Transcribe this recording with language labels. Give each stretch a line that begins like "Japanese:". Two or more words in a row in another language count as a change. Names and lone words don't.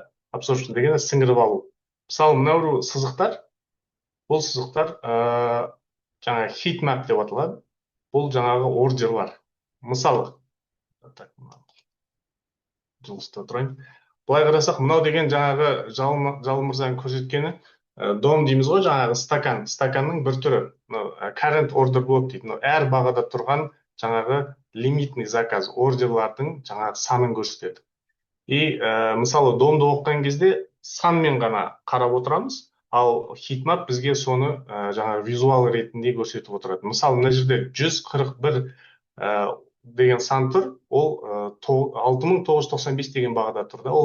Kazakh: Absorption деген сіңіріп алу. Мысалы мынау сызықтар, бұл сызықтар жаңағы heatmap деп аталады. Бұл жаңағы ордерлар. Мысалы, жылысты тұрайын. Былай қарасақ, мынау деген жаңағы Жалын мырзаның көрсеткені дом дейміз ғой, жаңағы стакан. Стаканның бір түрі.
English: Current order block
Kazakh: дейді. Әр бағада тұрған жаңағы
Russian: лимитный заказ,
Kazakh: ордерлардың жаңағы санын көрсетеді. И мысалы домды оқыған кезде санмен ғана қарап отырамыз, ал хитмап бізге соны жаңағы визуал ретінде көрсетіп отырады. Мысалы мына жерде 141 деген сан тұр, ол 6995 деген бағада тұр да.